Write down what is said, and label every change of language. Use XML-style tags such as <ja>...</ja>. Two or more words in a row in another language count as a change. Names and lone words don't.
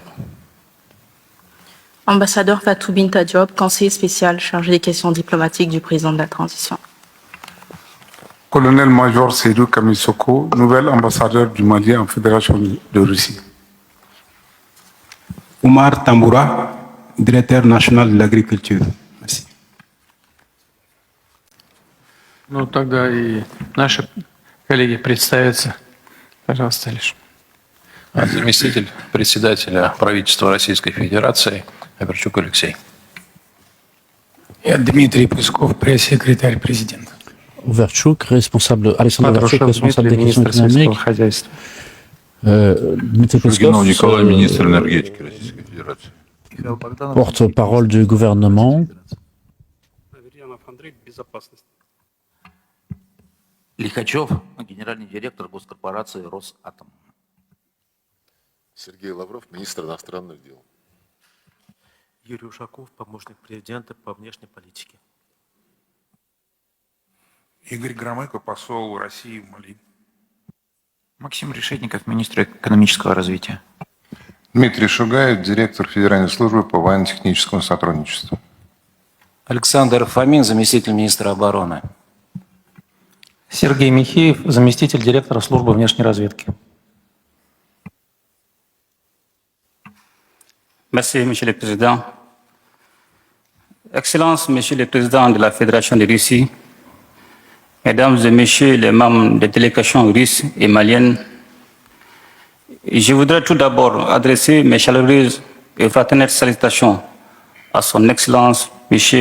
<fr>Ambassadeur Fatou Binta Diop, conseiller spécial chargé des questions diplomatiques du président de la transition. Colonel-major Seydou Kamisoko, nouvel ambassadeur du Mali en Fédération de Russie. Oumar Tamboura, directeur national de l'agriculture. Merci.</fr> <ru>Ну, тогда и наши коллеги представятся. Пожалуйста, лишь. Заместитель председателя правительства Российской Федерации Аверчук Алексей. Я Дмитрий Песков, пресс-секретарь президента.</ru> <fr>Overchuk, responsable, Alexandre Overchuk, responsable des questions économiques. Dmitry Peskov,</fr> <ru>министр энергетики Российской Федерации.</ru> <fr>porte-parole du gouvernement.</fr> <ru>Лихачев, генеральный директор госкорпорации «Росатом». Сергей Лавров, министр иностранных дел. Юрий Ушаков, помощник президента по внешней политике. Игорь Громыко, посол России в Мали. Максим Решетников, министр экономического развития. Дмитрий Шугаев, директор Федеральной службы по военно-техническому сотрудничеству. Александр Фомин, заместитель министра обороны. Сергей Михеев, заместитель директора службы внешней разведки.</ru> <fr>Merci, Monsieur le Président. Excellences, Monsieur le Président de la Fédération de Russie, Mesdames et Messieurs les membres des délégations russes et maliennes, je voudrais tout d'abord adresser mes chaleureuses et fraternelles salutations à Son Excellence M.</fr>